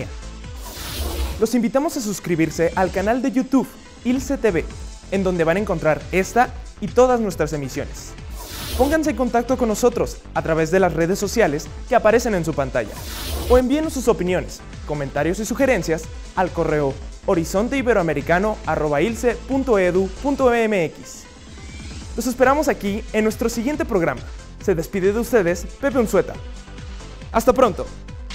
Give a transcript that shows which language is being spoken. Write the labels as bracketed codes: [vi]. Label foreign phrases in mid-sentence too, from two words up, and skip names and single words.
[es] Los invitamos a suscribirse al canal de YouTube ILCE TV, en donde van a encontrar esta y todas nuestras emisiones. Pónganse en contacto con nosotros a través de las redes sociales que aparecen en su pantalla, o envíenos sus opiniones, comentarios y sugerencias al correo horizonteIberoamericano@ilce.edu.mx. Los esperamos aquí en nuestro siguiente programa. Se despide de ustedes Pepe Unzueta. ¡Hasta pronto!